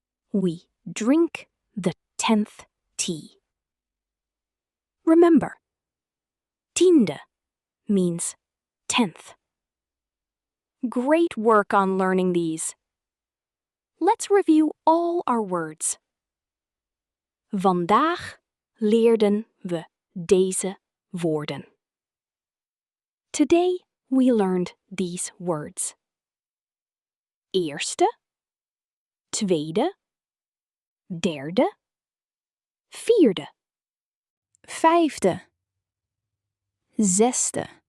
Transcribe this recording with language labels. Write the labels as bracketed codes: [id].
[en] We drink the 10th tea. Remember, tiende means 10th. Great work on learning these. Let's review all our words. [nl] Vandaag leerden we deze woorden. [en] Today we learned these words. [nl] Eerste, tweede, derde, vierde, vijfde, zesde,